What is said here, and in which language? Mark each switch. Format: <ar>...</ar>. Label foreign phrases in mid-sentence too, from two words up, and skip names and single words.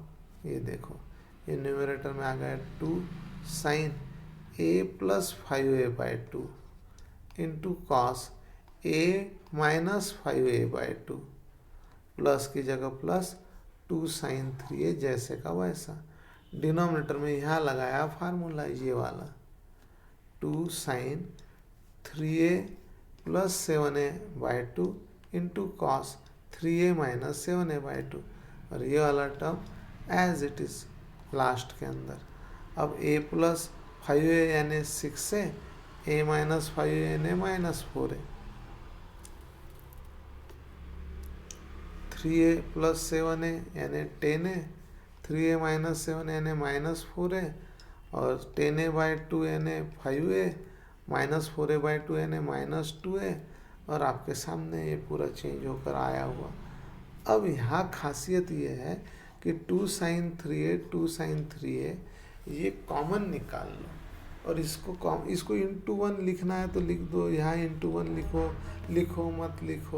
<hi>ये देखो, ये न्यूमरेटर में आ गया 2 साइन ए प्लस 5a/2 इंटू कॉस ए माइनस 5a/2, प्लस की जगह प्लस 2 साइन 3a जैसे का वैसा। डिनोमिनेटर में यहाँ लगाया फार्मूला ये वाला 2 साइन 3a प्लस 7a/2 इंटू कॉस 3a माइनस 7a/2, और ये वाला टर्म</hi> <en>as it is last</en> <hi>के अंदर। अब a प्लस 5a यानी 6a, a माइनस 5a यानी माइनस 4a, 3a प्लस 7a यानी 10a, 3a माइनस 7 यानी माइनस 4a, और 10a/2 यानी 5a, माइनस 4a/2 यानी माइनस 2a, और आपके सामने ये पूरा चेंज होकर आया हुआ। अब यहाँ खासियत ये है कि 2 साइन 3a ये कॉमन निकाल लो, और इसको इंटू 1 लिखना है तो लिख दो, यहाँ इंटू 1 लिखो मत लिखो।</hi>